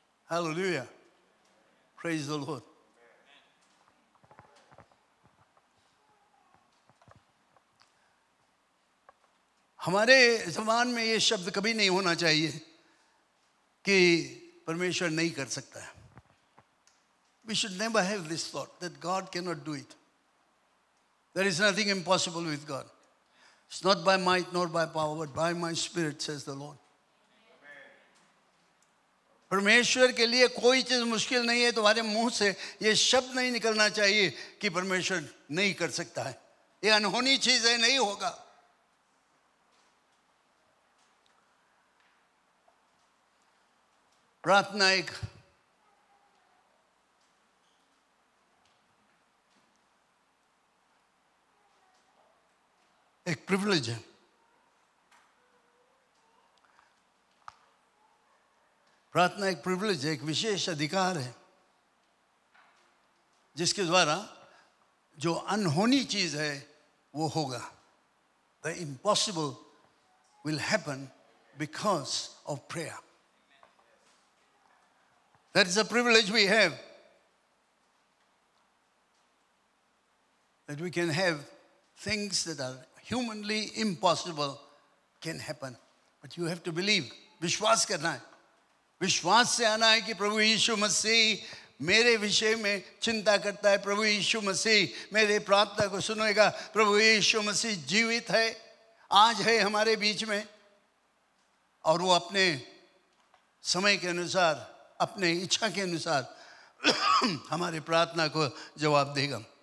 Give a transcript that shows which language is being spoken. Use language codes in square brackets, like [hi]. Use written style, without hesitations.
[en] Hallelujah, praise the lord. [hi] हमारे ज़बान में ये शब्द कभी नहीं होना चाहिए कि परमेश्वर नहीं कर सकता है। [en] We should never have this thought that God cannot do it. There is nothing impossible with God. It's not by might nor by power, but by my spirit, says the Lord. [hi] परमेश्वर के लिए कोई चीज़ मुश्किल नहीं है। तुम्हारे मुंह से ये शब्द नहीं निकलना चाहिए कि परमेश्वर नहीं कर सकता है, ये अनहोनी चीज़ है, नहीं होगा। प्रार्थना एक प्रिविलेज है। प्रार्थना एक प्रिविलेज है, एक विशेष अधिकार है जिसके द्वारा जो अनहोनी चीज है वो होगा। [en] The impossible will happen because of prayer. That is a privilege we have, that we can have things that are humanly impossible can happen. But you have to believe, [hi] विश्वास करना है। विश्वास से आना है कि प्रभु यीशु मसीह मेरे विषय में चिंता करता है, प्रभु यीशु मसीह मेरे प्रार्थना को सुनेगा, प्रभु यीशु मसीह जीवित है, आज है हमारे बीच में, और वो अपने समय के अनुसार, अपने इच्छा के अनुसार हमारे प्रार्थना को जवाब देगा।